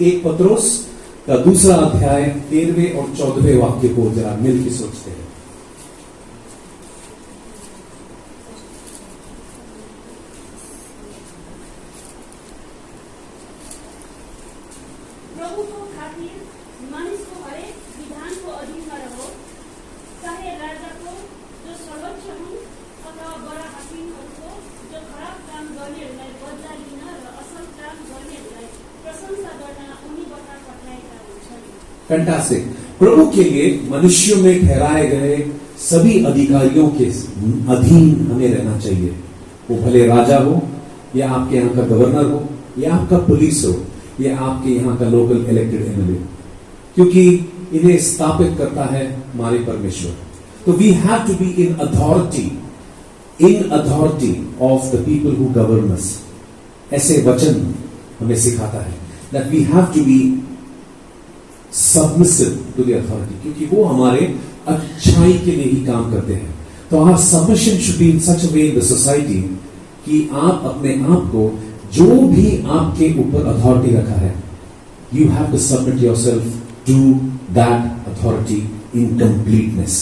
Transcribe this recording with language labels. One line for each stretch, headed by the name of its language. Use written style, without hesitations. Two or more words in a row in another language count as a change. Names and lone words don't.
Hindi: एक पत्रोस का दूसरा अध्याय 13वें और 14वें वाक्य को जरा मिलकर सोचते हैं।
Nepali: प्रभु को खातिर मानिस को हरेक विधान को अधीन में रहो, चाहे राजा को जो सर्वोच्च हुन् अथवा बड़ा हाकिमहरूको जो खराब काम गर्नेहरूलाई बदला लिन र असल काम गर्नेहरूलाई प्रशंसा गर्न उनीबाट पठाएका हुन्छन्।
Hindi: फैंटास्टिक। प्रभु के लिए मनुष्यों में ठहराए गए सभी अधिकारियों के अधीन हमें रहना चाहिए। वो भले राजा हो या आपके यहाँ का गवर्नर हो या आपका पुलिस हो या आपके यहाँ का लोकल इलेक्टेड एमएलए, क्योंकि इन्हें स्थापित करता है हमारे परमेश्वर।
English: So we have to be in authority of the people who govern us.
Hindi: ऐसे वचन हमें सिखाता है
English: that we have to be submissive to the authority,
Hindi: क्योंकि वो हमारे अच्छाई के लिए ही काम करते हैं।
English: So our submission should be in such a way in the society
Hindi: कि आप अपने आप को, जो भी आपके ऊपर अथॉरिटी रखा है,
English: you have to submit yourself to that authority in completeness.